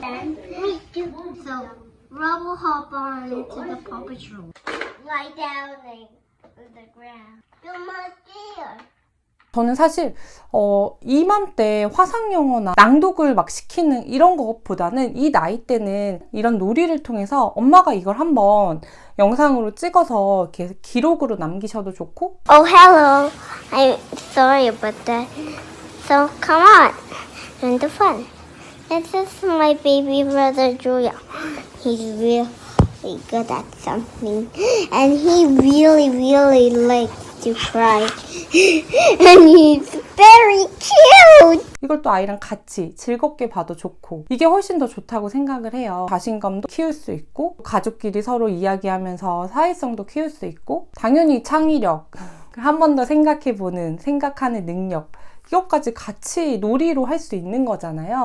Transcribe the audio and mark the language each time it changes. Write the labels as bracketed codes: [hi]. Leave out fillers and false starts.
[en] And me too. So Rubble hop on into the Paw Patrol. Lie down on the ground. You're my dear. [ko] 저는 사실 이맘때 화상영어나 낭독을 막 시키는 이런 것보다는 이 나이 때는 이런 놀이를 통해서 엄마가 이걸 한번 영상으로 찍어서 이렇게 기록으로 남기셔도 좋고. [en] Oh, hello. I'm sorry about that. So come on, and the fun. This is my baby brother Julia. He's really good at something, and he really likes to cry. And he's very cute. [ko] 이걸 또 아이랑 같이 즐겁게 봐도 좋고 이게 훨씬 더 좋다고 생각을 해요. 자신감도 키울 수 있고 가족끼리 서로 이야기하면서 사회성도 키울 수 있고 당연히 창의력, 한 번 더 생각해보는 생각하는 능력 이것까지 같이 놀이로 할 수 있는 거잖아요.